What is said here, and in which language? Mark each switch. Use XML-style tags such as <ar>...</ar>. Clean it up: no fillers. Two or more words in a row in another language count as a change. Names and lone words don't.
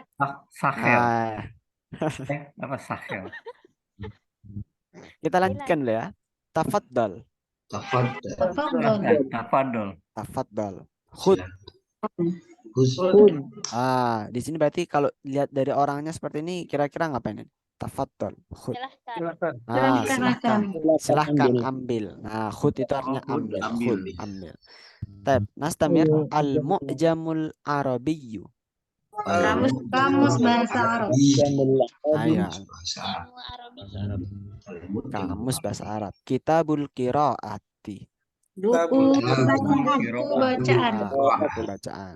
<id>Sahel. Apa Sahel? Kita lanjutkan dulu ya. Tafaddal.</id> <ar>Khud.</ar> <id>Di sini berarti kalau lihat dari orangnya seperti ini, kira-kira ngapain ini?</id> <ar>Tafaddal. Khud.</ar> <id>Silahkan ambil. Nah, khud itu artinya ambil. Khud, ambil.</id> <ar>Nastamir al-mu'jamul arabiyyu.</ar> <id>Kamus bahasa Arab. Kamus bahasa Arab.</id> <ar>Kitabul qiraati.</ar> <id>Buku bacaan.</id>